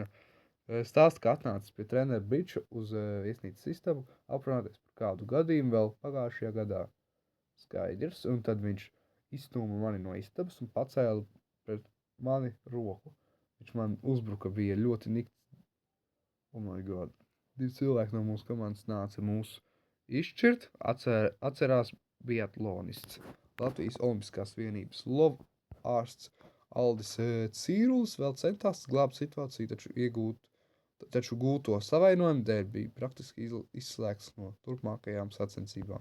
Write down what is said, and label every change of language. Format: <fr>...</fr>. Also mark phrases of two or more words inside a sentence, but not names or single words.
<lv>Stāsta, ka atnācis pie trenera Briča uz viesnīcas istabu aprunāties par kādu gadījumu vēl pagājušajā gadā. Skaidrs, un tad viņš izstūma mani no istabas un pacēla pret mani roku. Viņš man uzbruka, bija ļoti nikts.</lv> <en>Oh my god.</en> <lv>2 cilvēki no mūsu komandas nāca mūsu izšķirt, atcerās biatlonists. Latvijas Olimpiskās vienības ārsts Aldis Cīrulis vēl centās glābt situāciju, taču gūto savainojumu dēļ bija praktiski izslēgts no turpmākajām sacensībām.</lv>